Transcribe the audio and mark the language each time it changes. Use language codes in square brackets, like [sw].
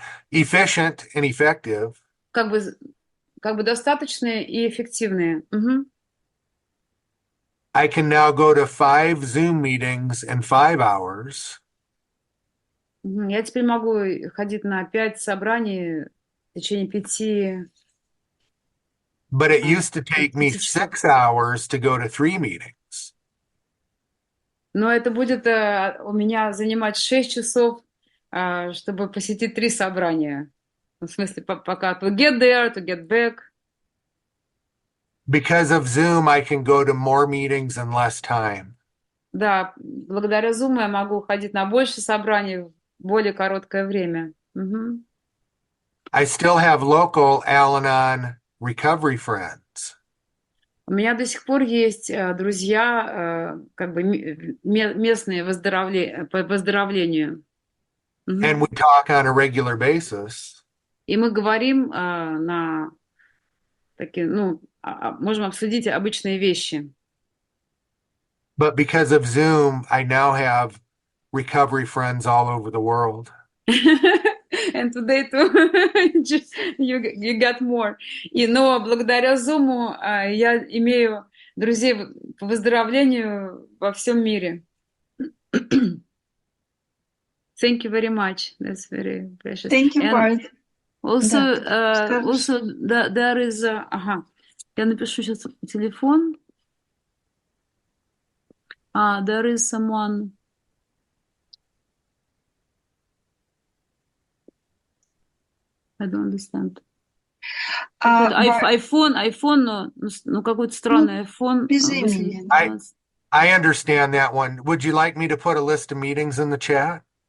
[en] efficient and effective, [ru] Как бы достаточные и эффективные. Мгм. [en] I can now go to 5 Zoom meetings in 5 hours. Мгм. [ru] Я теперь могу ходить на 5 собраний в течение 5 [en] But it used to take me [ru] 5 часов. [en] 6 hours to go to 3 meetings. [ru] Но это будет у меня занимать 6 часов, чтобы посетить 3 собрания. В смысле, пока [en] to get there, to get back. Because of Zoom, I can go to more meetings in less time. [ru] Да, благодаря Zoom я могу ходить на больше собраний в более короткое время. Мгм. [en] I still have local Al Anon recovery friends. [ru] У меня до сих пор есть друзья, как бы местные по выздоровлению. Мгм. [en] And we talk on a regular basis. [ru] И мы говорим на такие, можем обсудить обычные вещи. [en] But because of Zoom, I now have recovery friends all over the world. And today too, you got more. [ru] Но благодаря Zoom я имею друзей по выздоровлению во всем мире. [en] Thank you very much. That's very precious. Thank you, And Барт. also, [ru] Да, [en] also there is, [ru] я напишу сейчас телефон. [en] There is someone. I don't understand. [ru] iPhone, какой-то странный iPhone. без имени. [en] I understand that one. Would you like me to put a list of meetings in the chat?